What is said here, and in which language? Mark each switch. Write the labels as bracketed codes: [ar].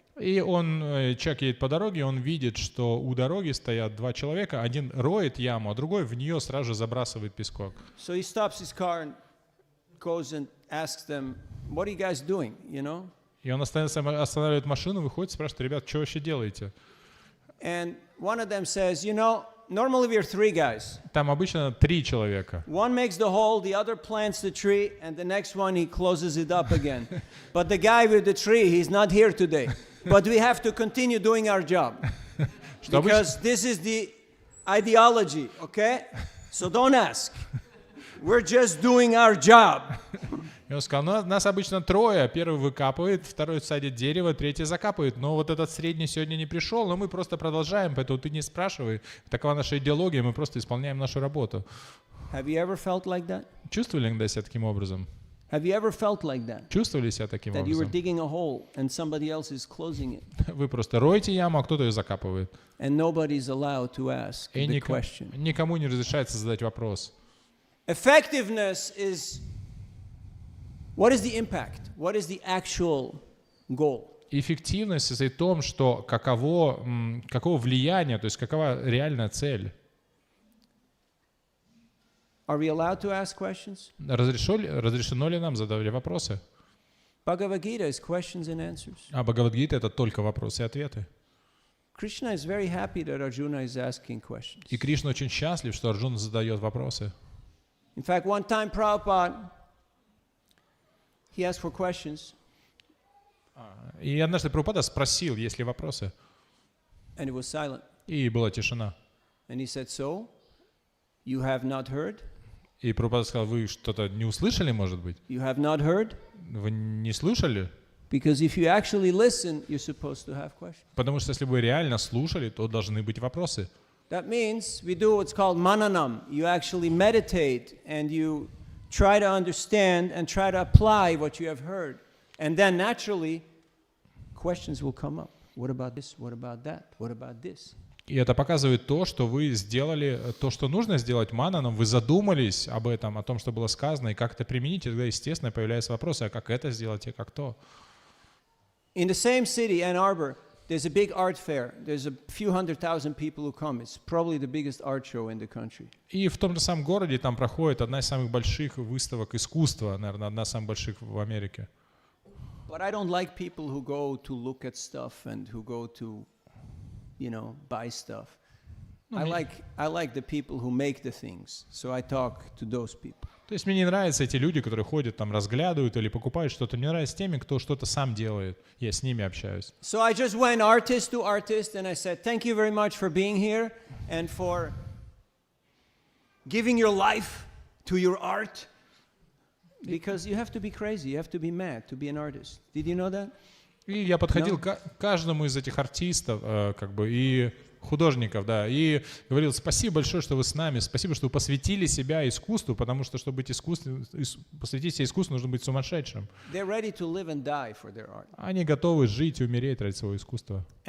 [ru] И человек едет по дороге, он видит, что у дороги стоят 2 человека, один роет яму, а другой в нее сразу же забрасывает пескок. [en] So he stops his car and goes and asks them, what are you guys doing, you know? [ru] И он останавливает машину, выходит, спрашивает, ребят, что вообще делаете? [en] And one of them says, you know, normally we're 3 guys. [ru] Там обычно 3 человека. [en] One makes the hole, the other plants the tree, and the next one he closes it up again. But the guy with the tree, he's not here today. But we have to continue doing our job. Because this is the ideology, okay? So don't ask. We're just doing our job. [ru] И он сказал, нас обычно 3, первый выкапывает, второй садит дерево, третий закапывает, но вот этот средний сегодня не пришел, но мы просто продолжаем, поэтому ты не спрашивай, такова наша идеология, мы просто исполняем нашу работу. [en] Have you ever felt like that? [ru] Чувствовали иногда себя таким образом? [en] Have you ever felt like that? [ru] Чувствовали себя таким [en] That you were [ru] образом? [en] digging a hole and somebody else is closing it. [ru] Вы просто роете яму, а кто-то ее закапывает. [en] And nobody's allowed to ask [ru] И [en] the question. [ru] никому не разрешается задать вопрос. [en] Effectiveness is, what is the impact? What is the actual goal? [ru] Эффективность состоит в том, что каково влияние, то есть какова реальная цель. [en] Are we allowed to ask questions? [ru] Разрешено ли нам задавать вопросы? [en] Bhagavad Gita is questions and answers. [ru] А Бхагавад-гита — это только вопросы и ответы. [en] Krishna is very happy that Arjuna is asking questions. [ru] И Кришна очень счастлив, что Арджуна задает вопросы. [en] In fact, one time Prabhupada, he asked for questions. [ru] И однажды Прабхупада спросил, есть ли вопросы. [en] And it was silent. [ru] И была тишина. [en] And he said, so, you have not heard? [ru] И Прабхупада сказал, вы что-то не услышали, может быть? [en] You have not heard? [ru] Вы не слышали? [en] Because if you actually listen, you're supposed to have questions. [ru] Потому что если вы реально слушали, то должны быть вопросы. [en] That means we do what's called mananam. You actually meditate and you try to understand and try to apply what you have heard. And then naturally, questions will come up. What about this? What about that? What about this? [ru] И это показывает то, что вы сделали то, что нужно сделать мананом, вы задумались об этом, о том, что было сказано, и как это применить, и тогда, естественно, появляются вопросы, а как это сделать и как то. [en] In the same city, Ann Arbor, there's a big art fair. There's a few 100,000 people who come. It's probably the biggest art show in the country. [ru] И в том же самом городе там проходит одна из самых больших выставок искусства, наверное, одна из самых больших в Америке. [en] But I don't like people who go to look at stuff and who go to, buy stuff. I like the people who make the things. So I talk to those people. [ru] То есть мне не нравятся эти люди, которые ходят там, разглядывают или покупают что-то. Мне нравятся теми, кто что-то сам делает. Я с ними общаюсь. [en] So I just went artist to artist and I said, thank you very much for being here and for giving your life to your art. Because you have to be crazy, you have to be mad to be an artist. Did you know that? [ru] И я подходил к каждому из этих артистов, и художников, да, и говорил: спасибо большое, что вы с нами, спасибо, что вы посвятили себя искусству, потому что, чтобы быть посвятить себя искусству, нужно быть сумасшедшим. Они готовы жить и умереть ради своего искусства.